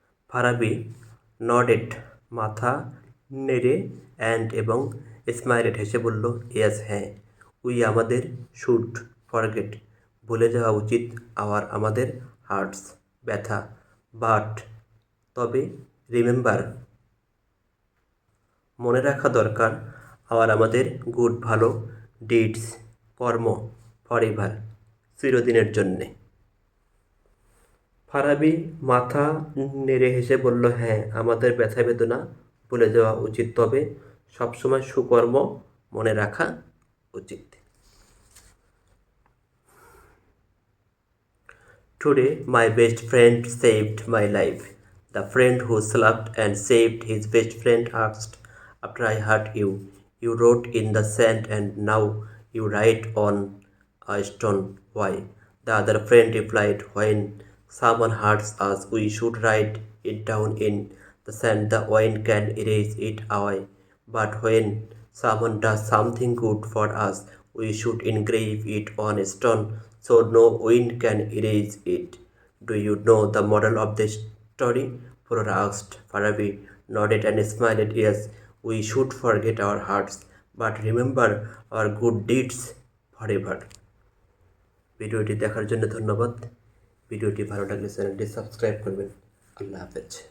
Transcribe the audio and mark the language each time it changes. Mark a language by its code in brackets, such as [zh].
[bn] ফারাবি নডেড মাথা নেড়ে অ্যান্ড এবং স্মাইলেড হেসে বলল ইয়েস হ্যাঁ আমাদের শুড ফরগেট ভুলে যাওয়া উচিত আমাদের হার্টস ব্যথা বাট তবে রিমেম্বার মনে রাখা দরকার আমাদের গুড ভালো ডিডস কর্ম ফরএভার চিরদিনের জন্যে। ফারাবি মাথা নেড়ে হেসে বলল হ্যাঁ আমাদের ব্যথা বেদনা ভুলে যাওয়া উচিত তবে সবসময় সুকর্ম মনে রাখা উচিত। [en] Today my best friend saved my life. The friend who slept and saved his best friend asked after I hurt you. You wrote in the sand and now you write on a stone. Why? The other friend replied, when someone hurts us, we should write it down in the sand. The wind can erase it away. But when someone does something good for us, we should engrave it on a stone so no wind can erase it. Do you know the moral of the story? Flora asked. Farabi nodded and smiled. Yes, we should forget our hearts, but remember our good deeds forever. [bn] ভিডিওটি দেখার জন্য ধন্যবাদ। ভিডিওটি ভালো লাগলে চ্যানেলটি subscribe করবেন। আল্লাহ হাফেজ।